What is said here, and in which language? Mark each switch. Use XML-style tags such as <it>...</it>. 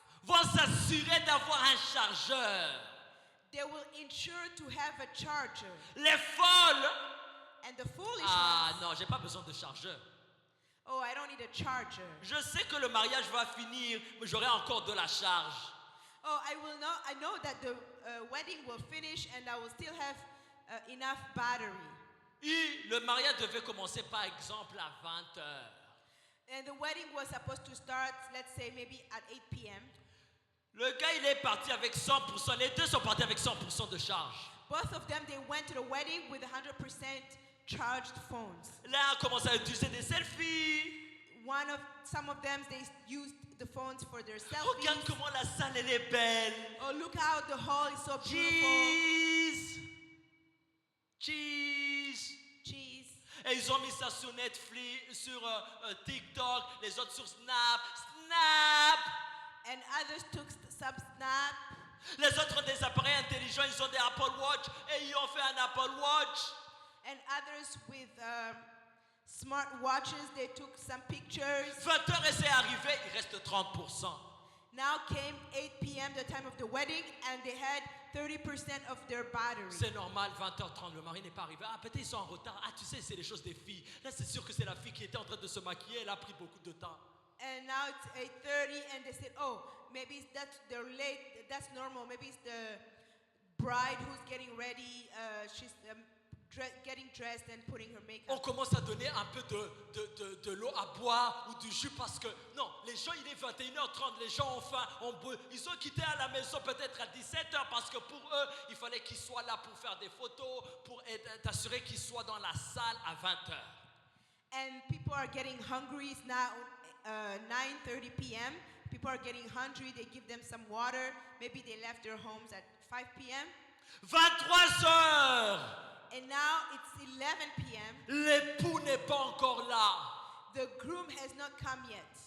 <fr>vont s'assurer d'avoir un chargeur.</fr> <en>they will ensure to have a charger.</en> <fr>Les folles,</fr> <en>And the foolish ah ones,</en> <fr>non, j'ai pas besoin de chargeur.</fr> <en>oh, I don't need a charger.</en> <fr>Je sais que le mariage va finir, mais j'aurai encore de la charge.</fr> <en>Oh, I know that the wedding will finish and I will still have enough battery.</en> <fr>Et le mariage devait commencer par exemple à 20 heures.</fr> <en>And the wedding was supposed to start, let's say, maybe at 8 p.m.</en> <fr>Le gars, il est parti avec 100%. Les deux sont partis avec 100% de charge.</fr> <en>Both of them, they went to the wedding with 100% charged phones.</en> <fr>L'un a commencé à utiliser des selfies.</fr> <en>Some of them, they used the phones for their</en> <fr>Regarde</fr> <en>selfies.</en> <fr>comment la salle, elle est belle.</fr> <en>Oh, look how the hall is so beautiful. Cheese. Cheese. Cheese.</en> <fr>Et ils ont mis ça sur Netflix, sur TikTok, les autres sur Snap.</fr> <en>Snap. And others took some snap.</en> <fr>Les autres ont des appareils intelligents, ils ont des Apple Watch et ils ont fait un Apple Watch.</fr> <en>And others with smart watches, they took some pictures.</en> <fr>20 heures et c'est arrivé, il reste 30%.</fr> <en>Now came 8 p.m., the time of the wedding, and they had 30% of their battery.</en> <fr>C'est normal, 20h30, le mari n'est pas arrivé. Ah, peut-être ils sont en retard. Ah, tu sais, c'est les choses des filles. Là, c'est sûr que c'est la fille qui était en train de se maquiller. Elle a pris beaucoup de temps.</fr> <en>And now it's 8:30, and they said, oh, maybe they're late. That's normal. Maybe it's the bride who's getting ready. She's getting dressed and putting her</en> <fr>On</fr> <en>makeup.</en> <fr>commence à donner un peu de l'eau à boire ou du jus parce que, non, les gens, il est 21h30, les gens ont faim, ils ont quitté à la maison peut-être à 17h parce que pour eux, il fallait qu'ils soient là pour faire des photos, pour t'assurer qu'ils soient dans la salle à 20h.</fr> <en>And people are getting hungry. It's now 9:30 p.m. People are getting hungry. They give them some water. Maybe they left their homes at 5 p.m.</en> <fr>23h!</fr> <en>And now it's 11 p.m.</en> <fr>L'époux n'est pas encore là.</fr> <en>The groom has not come yet.</en>